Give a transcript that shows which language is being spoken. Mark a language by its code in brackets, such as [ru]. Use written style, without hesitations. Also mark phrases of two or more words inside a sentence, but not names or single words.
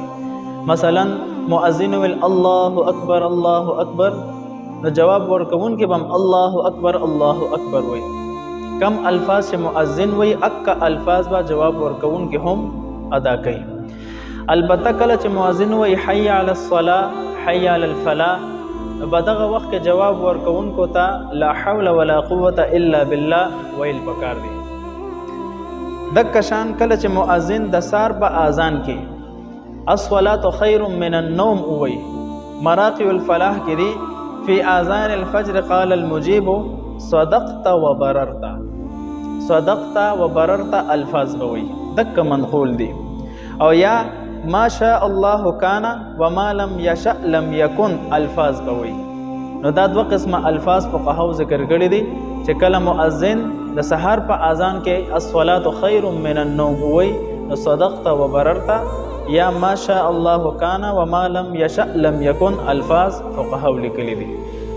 [ps] مثلا مؤذن ویل [ar] الله اکبر الله اکبر، [ps] نو جواب ورکوونکو هم [ar] الله اکبر الله اکبر [ps] وی. کم الفاظ چې مؤذن وی اکا الفاظ با جواب ورکون کې هم ادا کوي. البته کله چې مؤذن وی [ar] حي علی الصلاة حي علی الفلاح، [ps] بدغه وخت کې جواب ورکون کو ته [ar] لا حول ولا قوة الا بالله [ps] ویل پکار دی. دک شان کله چې مؤذن د سار په اذان کې [ar] الصلاة خیر من النوم [ps] وی. [ar] مراقي الفلاح [ps] کې دی [ar] فی اذان الفجر قال المجيب صدقت وبررت. صدقت وبررت [ps] الفاظ بوي دک منقول دي. او یا [ar] ما شاء الله كان وما لم يشاء لم يكن [ps] الفاظ بوي. نو دا دو قسمه الفاظ فقهاو ذکر کړی دي چې کله مؤذن د سحر په اذان کې [ar] الصلاه خير من النوم [ps] وي نو [ar] صدقت وبررت، [ps] یا [ar] ما شاء الله كان وما لم يشاء لم يكن [ps] الفاظ فقهاو لیکلي دي.